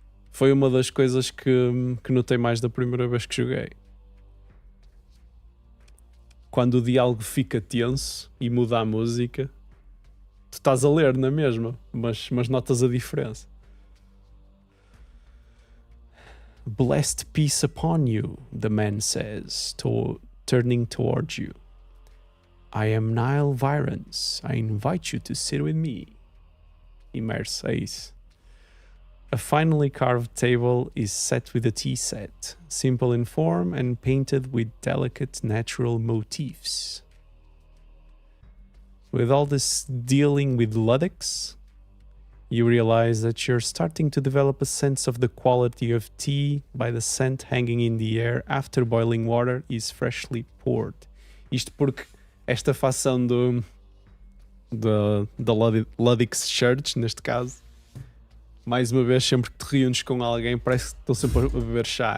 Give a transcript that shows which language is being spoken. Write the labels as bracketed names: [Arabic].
[Portuguese] Foi uma das coisas que notei mais da primeira vez que joguei. Quando o diálogo fica tenso e muda a música, tu estás a ler na mesma, mas notas a diferença. [English] "Blessed peace upon you," the man says, turning towards you. "I am Nile Virens. I invite you to sit with me." Immerse, [Portuguese] é isso. [English] A finely carved table is set with a tea set, simple in form and painted with delicate natural motifs. With all this dealing with Ludics, you realize that you're starting to develop a sense of the quality of tea by the scent hanging in the air after boiling water is freshly poured. [Portuguese] Isto porque esta facção da Luddics Church, neste caso, mais uma vez, sempre que te reúnes com alguém, parece que estão sempre a beber chá.